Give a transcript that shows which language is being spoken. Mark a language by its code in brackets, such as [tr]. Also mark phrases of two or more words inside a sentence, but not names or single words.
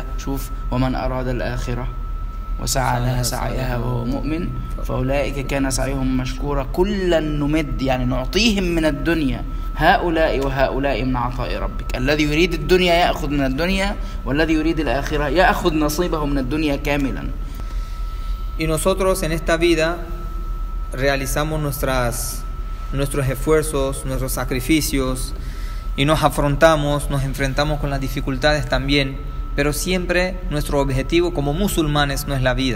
[ar] شوف، ومن أراد الآخرة وسعى لها سعيها وهو مؤمن فأولئك كان سعيهم مشكورا كلا نمد، يعني نعطيهم من الدنيا هؤلاء وهؤلاء من عطاء ربك. الذي يريد الدنيا يأخذ من الدنيا، والذي يريد الآخرة يأخذ نصيبه من الدنيا كاملا. [es] Y nosotros en esta vida realizamos nuestros esfuerzos, nuestros sacrificios, y nos enfrentamos con las dificultades también, pero siempre nuestro objetivo como musulmanes no es la vida.